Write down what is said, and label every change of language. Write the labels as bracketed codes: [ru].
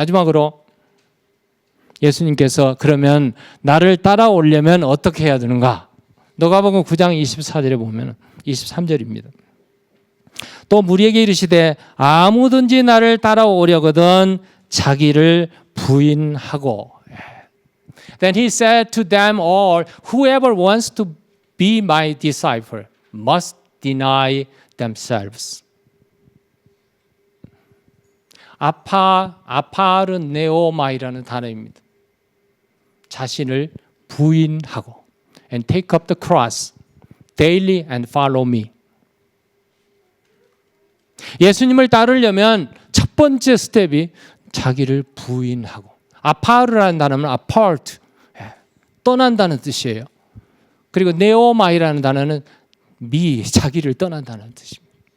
[ko] 마지막으로 예수님께서 그러면 나를 따라오려면 어떻게 해야 되는가? 누가복음 9장 24절에 보면 23절입니다. 또 무리에게 이르시되 아무든지 나를 따라오려거든 자기를 부인하고. [en] Then he said to them all, whoever wants to be my disciple must deny themselves. [ko] 아파르네오마이라는 단어입니다. 자신을 부인하고 [en] and take up the cross daily and follow me. [ko] 예수님을 따르려면 첫 번째 스텝이 자기를 부인하고, 아파르라는 단어는 apart, 떠난다는 뜻이에요. 그리고 네오마이라는 단어는 자기를 떠난다는 뜻입니다.